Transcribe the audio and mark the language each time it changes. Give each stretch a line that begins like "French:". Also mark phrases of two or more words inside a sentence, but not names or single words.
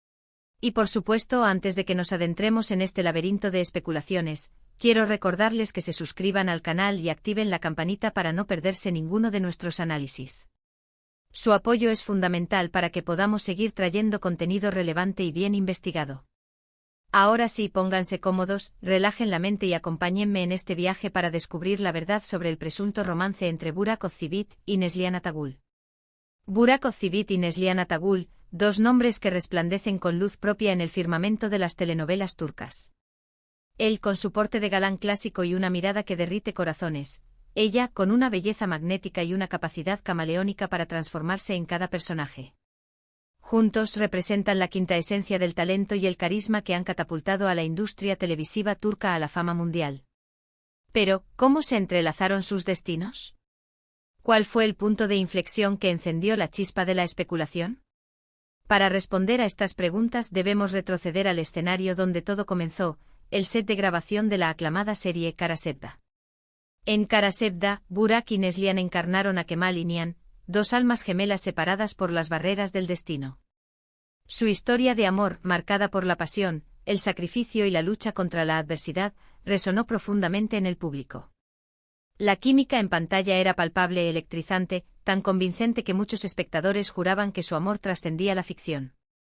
Spanish: Y por supuesto, antes de que nos adentremos en este laberinto de especulaciones, quiero recordarles que se suscriban al canal y activen la campanita para no perderse ninguno de nuestros análisis. Su apoyo es fundamental para que podamos seguir trayendo contenido relevante y bien investigado. Ahora sí, pónganse cómodos, relajen la mente y acompáñenme en este viaje para descubrir la verdad sobre el presunto romance entre Burak Özçivit y Neslihan Atagül. Burak Özçivit y Neslihan Atagül, dos nombres que resplandecen con luz propia en el firmamento de las telenovelas turcas. Él con su porte de galán clásico y una mirada que derrite corazones, ella con una belleza magnética y una capacidad camaleónica para transformarse en cada personaje. Juntos representan la quinta esencia del talento y el carisma que han catapultado a la industria televisiva turca a la fama mundial. Pero, ¿cómo se entrelazaron sus destinos? ¿Cuál fue el punto de inflexión que encendió la chispa de la especulación? Para responder a estas preguntas debemos retroceder al escenario donde todo comenzó, el set de grabación de la aclamada serie Kara Sevda. En Kara Sevda, Burak y Neslihan encarnaron a Kemal y Nihan, dos almas gemelas separadas por las barreras del destino. Su historia de amor, marcada por la pasión, el sacrificio y la lucha contra la adversidad, resonó profundamente en el público. La química en pantalla era palpable e electrizante, tan convincente que muchos espectadores juraban que su amor trascendía la ficción.